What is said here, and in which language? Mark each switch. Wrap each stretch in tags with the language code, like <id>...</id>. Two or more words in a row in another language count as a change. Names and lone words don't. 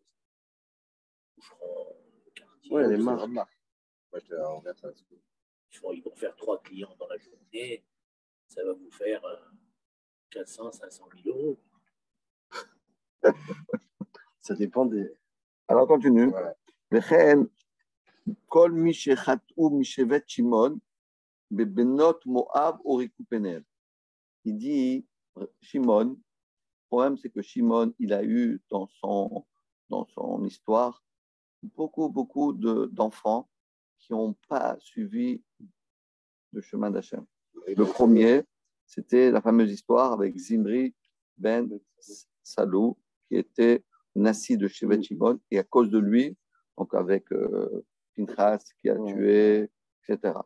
<fr>Boucheron, Cartier. Ouais, les marques. Moi, je te regarde ça. Ils vont faire 3 clients dans la journée. Ça va vous faire 400, 500 000 €. Ça dépend des. Alors, continue.</fr> <he>וכן, כל מי שחטאו משבט שמעון, בבנות מואב הוריקו פניהם.</he> <fr>Il dit, Shimon, le problème c'est que Shimon, il a eu dans son histoire beaucoup d'enfants qui n'ont pas suivi le chemin d'Hachem. Le premier, c'était la fameuse histoire avec Zimri ben Salou, qui était Nassi de</fr> <he>שבט שמעון,</he> <fr>et à cause de lui, donc avec Pinchas qui a tué, etc.</fr>